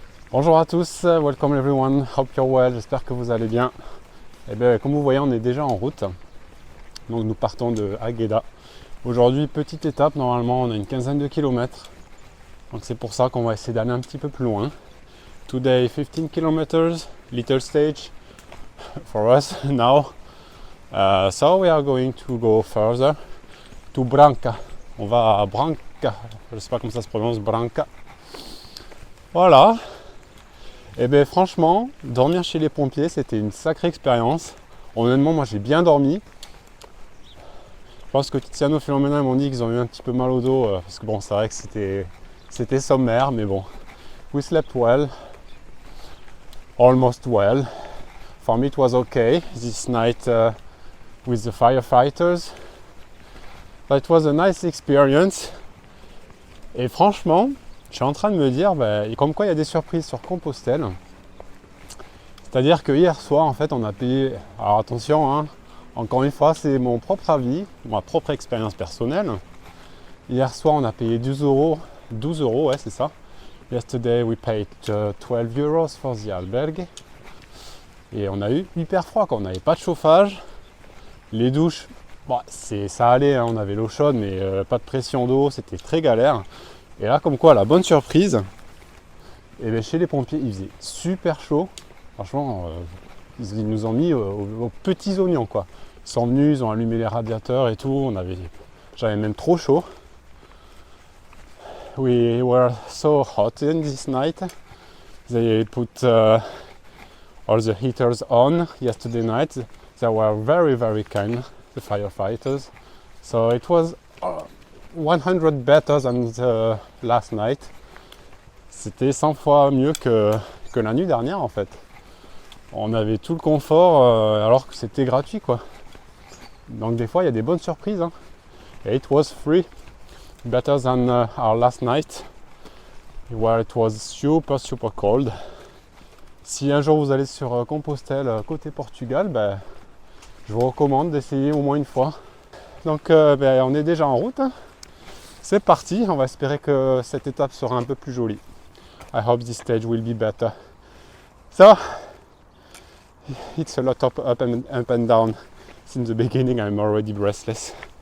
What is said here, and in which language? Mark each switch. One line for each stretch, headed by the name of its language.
French: Bonjour à tous,
English: welcome everyone, hope you're well,
French: j'espère que vous allez bien. Et bien, comme vous voyez, on est déjà en route. Donc nous partons de Águeda. Aujourd'hui, petite étape, normalement on a une quinzaine de kilomètres. Donc c'est pour ça qu'on va essayer d'aller un petit peu plus loin.
English: Today 15 kilometers, little stage for us now. So we are going to go further to Branca.
French: On va à Branca, je ne sais pas comment ça se prononce, Branca. Voilà. Et bien franchement, dormir chez les pompiers, c'était une sacrée expérience. Honnêtement, moi j'ai bien dormi. Je pense que Tiziano et Philomena m'ont dit qu'ils ont eu un petit peu mal au dos, parce que bon, c'est vrai que c'était sommaire, mais bon.
English: We slept well, almost well. For me it was okay, this night with the firefighters. But it was a nice experience.
French: Et franchement, je suis en train de me dire, comme quoi il y a des surprises sur Compostelle. C'est-à-dire que hier soir, en fait, on a payé... Alors attention, hein, encore une fois, c'est mon propre avis, ma propre expérience personnelle. Hier soir, on a payé 12 euros, ouais, c'est ça.
English: Yesterday, we paid 12 euros for the albergue.
French: Et on a eu hyper froid, quand on n'avait pas de chauffage. Les douches, bon, ça allait, hein, on avait l'eau chaude, mais pas de pression d'eau, c'était très galère. Et là, comme quoi, la bonne surprise, et bien, chez les pompiers, il faisait super chaud. Franchement, ils nous ont mis aux petits oignons, quoi. Ils sont venus, ils ont allumé les radiateurs et tout. J'avais même trop chaud.
English: We were so hot in this night. They put all the heaters on yesterday night. They were very, very kind, the firefighters. So it was 100 better than the last night.
French: C'était 100 fois mieux que la nuit dernière en fait. On avait tout le confort alors que c'était gratuit quoi. Donc des fois il y a des bonnes surprises. Hein.
English: Et it was free, better than our last night, where it was super super cold.
French: Si un jour vous allez sur Compostelle côté Portugal, je vous recommande d'essayer au moins une fois. Donc on est déjà en route. Hein. C'est parti, on va espérer que cette étape sera un peu plus jolie.
English: I hope this stage will be better. So, it's a lot of up and down. Since the beginning, I'm already breathless.